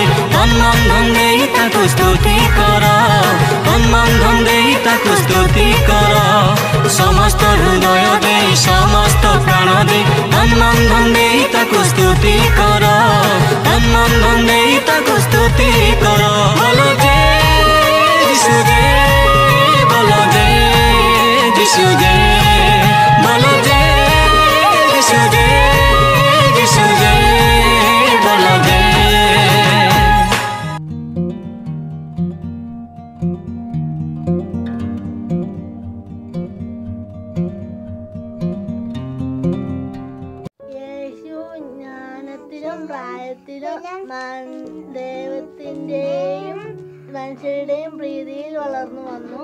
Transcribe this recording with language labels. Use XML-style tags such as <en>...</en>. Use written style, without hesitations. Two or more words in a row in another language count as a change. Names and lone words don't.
<or>ତନ ମନ ଧନ ଦେଇ ତାକୁ ସ୍ତୁତି କର ତନ ମନ ଧନ ଦେଇ ତାକୁ ସ୍ତୁତି କର ସମସ୍ତ ହୃଦୟ ଦେଇ ସମସ୍ତ ପ୍ରାଣ ଦେଇ ତନ ମନ ଧନ ଦେଇ ତାକୁ ସ୍ତୁତି କର ତନ ମନ ଧନ ଦେଇ ତାକୁ ସ୍ତୁତି କର ବୋଲ ଯେ ଯୀଶୁ ଯେ ବୋଲ ଯେ ଯୀଶୁ ଯେ ବୋଲ ଯେ ଯୀଶୁ ଯେ ଯୀଶୁ ଯେ ବୋଲ ଯେ</or> <ml>യേശു ജ്ഞാനത്തിലും പ്രായത്തിലും ദൈവത്തിന്റെയും മനുഷ്യരുടെയും പ്രീതിയിൽ വളർന്നു വന്നു.</ml>